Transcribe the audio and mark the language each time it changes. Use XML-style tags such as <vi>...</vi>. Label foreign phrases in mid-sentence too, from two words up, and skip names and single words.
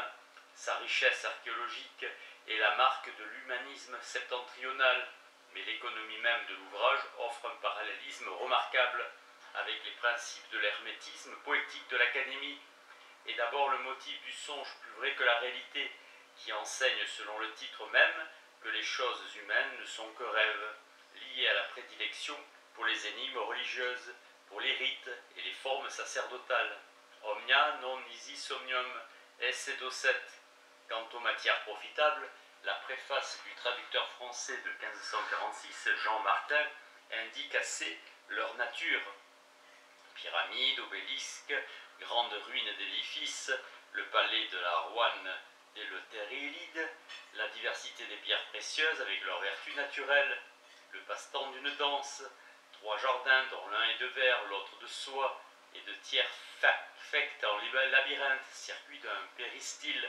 <fr>Sa richesse archéologique est la marque de l'humanisme septentrional, mais l'économie même de l'ouvrage offre un parallélisme remarquable avec les principes de l'hermétisme poétique de l'Académie. Et d'abord le motif du songe plus vrai que la réalité, qui enseigne selon le titre même que les choses humaines ne sont que rêves, liés à la prédilection pour les énigmes religieuses, pour les rites et les formes sacerdotales.</fr> <la>Omnia non nisi omnium esse docet.</la> <fr>Quant aux matières profitables, la préface du traducteur français de 1546, Jean Martin, indique assez leur nature. Pyramides, obélisques, grandes ruines d'édifices, le palais de la Roanne d'Éleuthéride, la diversité des pierres précieuses avec leurs vertus naturelles, le passe-temps d'une danse, 3 jardins dont l'un est de verre, l'autre de soie, et de tiers facts en labyrinthe, circuit d'un péristyle.</fr>